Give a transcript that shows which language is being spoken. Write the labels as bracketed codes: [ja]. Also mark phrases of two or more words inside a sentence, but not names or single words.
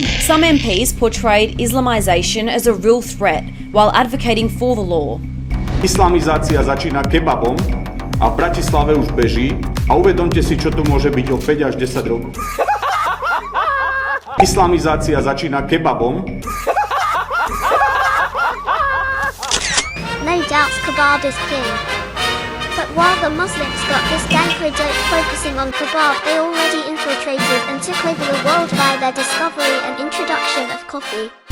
[en] Some MPs portrayed Islamization as a real threat while advocating for the law. [sk] Islamizácia začína kebabom a v Bratislave už beží a uvedomte si, čo tu môže byť o 5 až 10 rokov. Islamizácia začína kebabom. [en] No doubts kebab is king. But while the Muslims got this gangster dope focusing on kebab, they already infiltrated and took over the world via their discovery and introduction of coffee.